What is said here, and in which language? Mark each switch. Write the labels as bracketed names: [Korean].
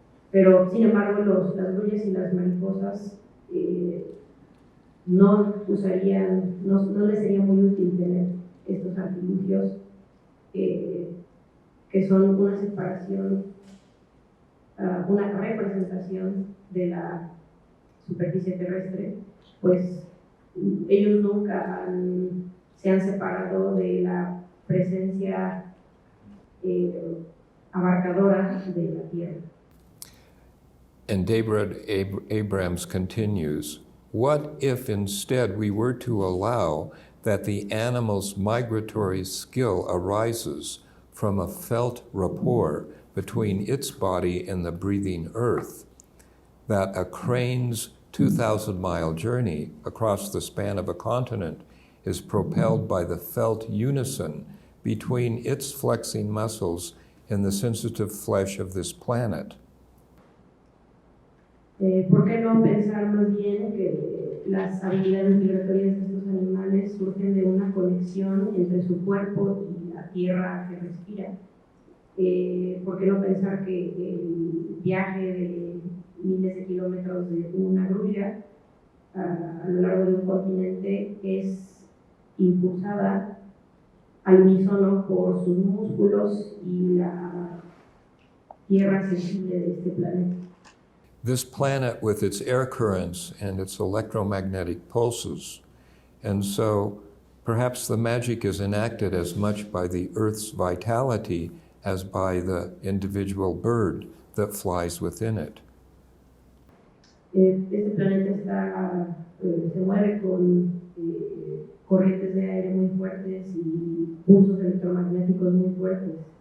[Spanish] Pero sin embargo las grullas y las mariposas no les sería muy útil tener estos artilugios que son una separación, una representación de la superficie terrestre, pues ellos nunca se han separado de la presencia abarcadora de la Tierra. [English] And David Abrams continues, what if instead we were to allow that the animal's migratory skill arises from a felt rapport between its body and the breathing earth, that a crane's 2,000-mile journey across the span of a continent is propelled by the felt unison between its flexing muscles and the sensitive flesh of this planet. [Spanish] ¿Por qué no pensar más bien que las habilidades migratorias de estos animales surgen de una conexión entre su cuerpo y la tierra que respira? ¿Por qué no pensar que el viaje de miles de kilómetros de una grulla a lo largo de un continente es impulsada al unísono por sus músculos y la tierra sensible de este planeta? [English] This planet with its air currents and its electromagnetic pulses, and so perhaps the magic is enacted as much by the Earth's vitality as by the individual bird that flies within it. [Spanish] Este planeta se mueve con corrientes de aire muy fuertes y pulsos electromagnéticos muy fuertes.